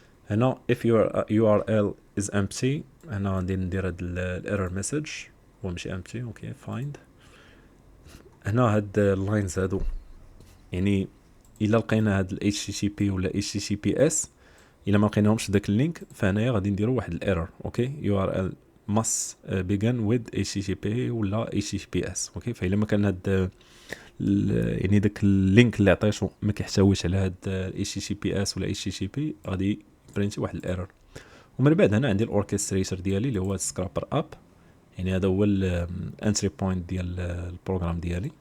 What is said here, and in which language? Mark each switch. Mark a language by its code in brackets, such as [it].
[ar] هنا [en] if your URL is empty [ar] هنا غادي ندير هاد الايرور مسج، هو ماشي empty. اوكي find. هنا هاد اللاينز هادو يعني الا لقينا هاد ال HTTP ولا HTTPS الا ما لقيناهمش داك اللينك فهنايا غادي نديرو واحد الايرور. [en] Okay URL must begin with HTTP ولا HTTPS. [ar] اوكي فالا ما كان هاد يعني داك اللينك اللي عطيتو ما كيحتويش على هاد HTTPS ولا HTTP غادي برينتي واحد الايرور. ومن بعد هنا عندي الاوركستريتور ديالي اللي هو سكرابر اب، يعني هذا هو الانتري بوينت ديال البروغرام ديالي.